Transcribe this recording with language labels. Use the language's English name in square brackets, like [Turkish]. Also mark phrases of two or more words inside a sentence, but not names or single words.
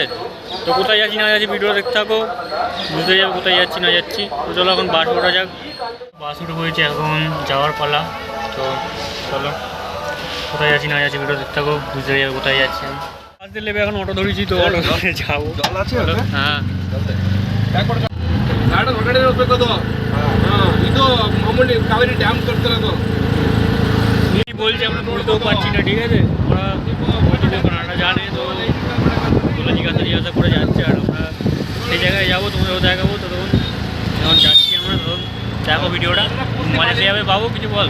[Bangla] তো কোথায় যাচ্ছি না যাচ্ছি ভিডিও দেখতে থাকো, বুঝতে যাবে কোথায় যাচ্ছি না যাচ্ছি। তো চলো এখন বাস ওঠা যাক। বাস উঠে পড়েছে, এখন যাওয়ার পালা। তো চলো কোথায় যাচ্ছি না যাচ্ছি ভিডিও দেখতে থাকো, বুঝতে যাবে কোথায় যাচ্ছি আমি। বাস দিয়ে লেবে এখন অটো ধরেছি, তো অটো ধরে যাবো। হ্যাঁ [Kannada] ಹೊರಗಡೆ ಹೋಗ್ಬೇಕದು. ಇದು ಮಾಮೂಲಿ ಕಾವೇರಿ ಡ್ಯಾಮ್ ಕಟ್ತಿರೋದು. [Bangla] কি বলছি আমরা বুঝতেও পারছি না, ঠিক আছে? ওরা কানাডা জানে, তো ওরা জিজ্ঞাসা করে যাচ্ছে, আর আমরা সেই জায়গায় যাবো, তোমাদেরও দেখাবো। তো তখন যখন যাচ্ছি আমরা, তখন দেখো ভিডিওটা, মজা পেয়ে যাবে। বাবু কিছু বল।